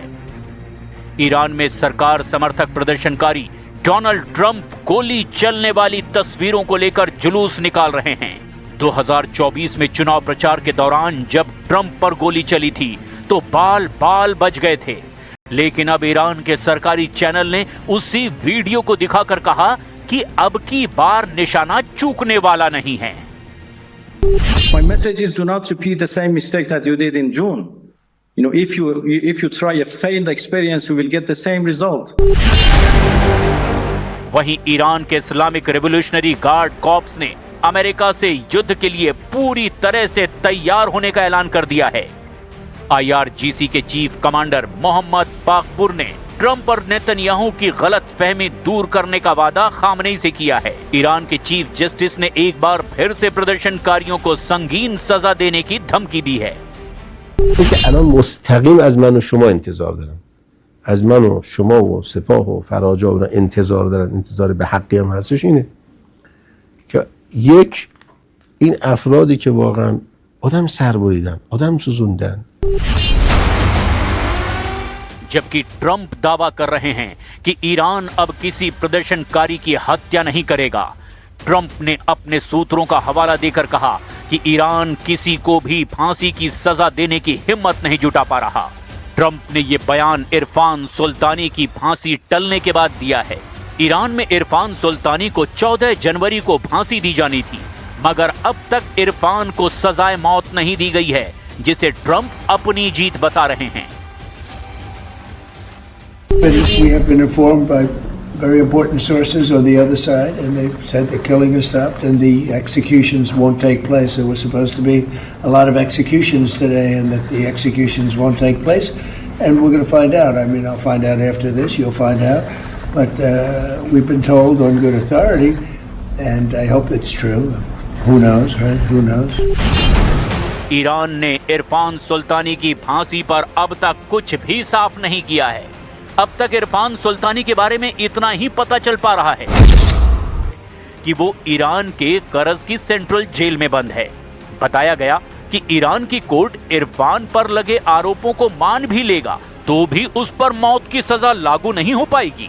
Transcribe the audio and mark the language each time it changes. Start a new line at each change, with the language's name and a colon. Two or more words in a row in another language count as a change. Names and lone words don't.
Hindi: ईरान में सरकार समर्थक प्रदर्शनकारी डोनाल्ड ट्रंप गोली चलने वाली तस्वीरों को लेकर जुलूस निकाल रहे हैं। 2024 में चुनाव प्रचार के दौरान जब ट्रंप पर गोली चली थी तो बाल बाल बच गए थे, लेकिन अब ईरान के सरकारी चैनल ने उसी वीडियो को दिखाकर कहा कि अब की बार निशाना चूकने वाला नहीं है।
English: My message is do not repeat the same mistake that you did in June. You know, if you try a failed experience, you will get the same result.
Hindi: वहीं ईरान के इस्लामिक रिवॉल्यूशनरी गार्ड कॉर्प्स ने अमेरिका से युद्ध के लिए पूरी तरह से तैयार होने का ऐलान कर दिया है। IRGC के चीफ कमांडर मोहम्मद बाकपुर ने ट्रंप और नेतन्याहू की गलत फहमी दूर करने का वादा खामनेई से किया है। ईरान के चीफ जस्टिस ने एक बार फिर से प्रदर्शनकारियों को संगीन सजा देने की धमकी दी है।
Persian: الان مستقیم از من و شما انتظار دارن، از من و شما و سپاه و فراجا انتظار دارن، انتظار به حقی هم هستش اینه که یک این افرادی که واقعا آدم سربریدن، آدم سوزوندن.
Hindi: जबकि ट्रंप दावा कर रहे हैं कि ईरान अब किसी प्रदर्शनकारी की हत्या नहीं करेगा। ट्रंप ने अपने सूत्रों का हवाला देकर कहा कि ईरान किसी को भी फांसी की सजा देने की हिम्मत नहीं जुटा पा रहा। ट्रंप ने यह बयान इरफान सुल्तानी की फांसी टलने के बाद दिया है। ईरान में इरफान सुल्तानी को 14 जनवरी को फांसी दी जानी थी, मगर अब तक इरफान को सजाए मौत नहीं दी गई है, जिसे ट्रंप अपनी जीत बता रहे हैं।
English: We have been informed by very important sources on the other side, and they've said the killing has stopped and the executions won't take place. There was supposed to be a lot of executions today, and that the executions won't take place. And we're going to find out. I mean, I'll find out after this. You'll find out. But we've been told on good authority, and I hope it's true. Who knows, right? Who knows?
Hindi: ईरान ने इरफान सुल्तानी की फांसी पर अब तक कुछ भी साफ नहीं किया है। अब तक इरफान सुल्तानी के बारे में इतना ही पता चल पा रहा है कि वो ईरान के करज की सेंट्रल जेल में बंद है। बताया गया कि ईरान की कोर्ट इरफान पर लगे आरोपों को मान भी लेगा तो भी उस पर मौत की सजा लागू नहीं हो पाएगी।